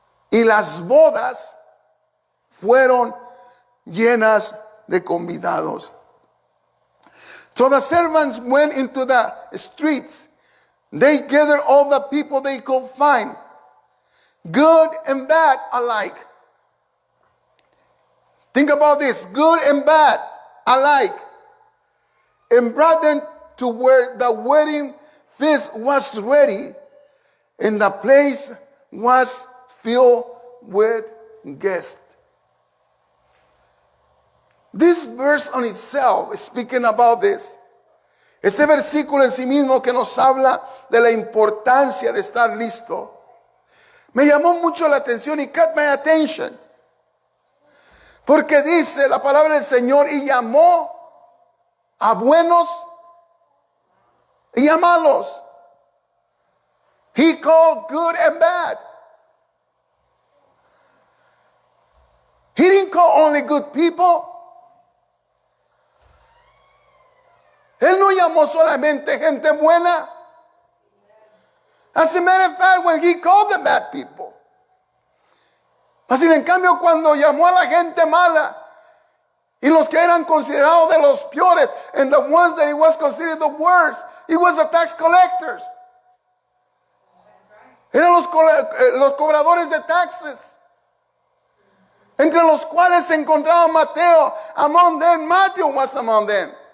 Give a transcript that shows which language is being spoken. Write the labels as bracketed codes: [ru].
[es] Y las bodas fueron llenas de convidados. [en] So the servants went into the streets. They gathered all the people they could find, good and bad alike. Think about this, good and bad alike, and brought them to where the wedding feast was ready, and the place was filled with guests. This verse on itself is speaking about this. [es] Este versículo en sí mismo que nos habla de la importancia de estar listo, me llamó mucho la atención y [en] caught my attention. [es] Porque dice la palabra del Señor, y llamó a buenos y a malos. [en] He called good and bad. He didn't call only good people. [es] Él no llamó solamente gente buena. [en] As a matter of fact, when he called the bad people. [es] Así en cambio cuando llamó a la gente mala y los que eran considerados de los peores, [en] and the ones that he was considered the worst, he was the tax collectors. [es] Eran los cobradores de taxes, entre los cuales se encontraba Mateo. [en] Among them, Matthew was among them.